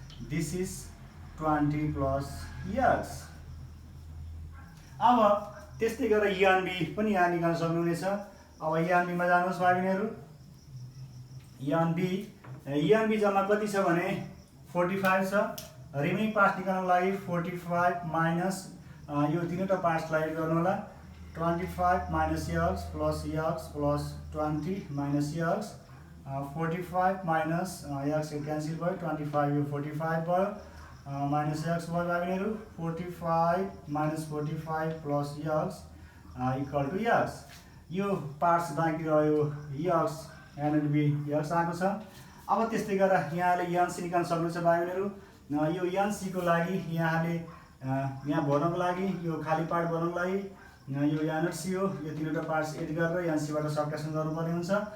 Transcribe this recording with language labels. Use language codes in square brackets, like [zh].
[en] This is 20 plus x. [ne] अब त्यस्तै गरेर यान बी पनि यहाँ निकाल्न सक्नुहुनेछ। अब यान बीमा जानुहोस् भाइबहिनीहरू। यान बी जम्मा कति छ भने 45 छ। रिमेनिङ पार्ट्स निकाल्नको लागि 45 माइनस यो तीनवटा पार्ट्सलाई एड गर्नु होला। [en] 25 minus x plus 20 minus x. [ne] 45 minus x cancel भयो, 25 यो 45 भयो, माइनस यक्स भयो भाइबहिनीहरू। [en] 45 minus 45 plus x equal to x. [ne] यो पार्ट्स बाँकी रह्यो यक्स, एन्ड बी यक्स आएको छ। अब त्यस्तै गरेर यहाँले यान सी निकाल्न सक्नुहुन्छ भाइबहिनीहरू। यो यान सी को लागि यहाँले यहाँ भर्नको लागि यो खाली पार्ट भर्नको लागि यो यहाँ नट सी हो, यो तीनवटा पार्ट्स एड गरेर यहाँ सीबाट सब्ट्र्याक्सन गर्नुपर्ने हुन्छ।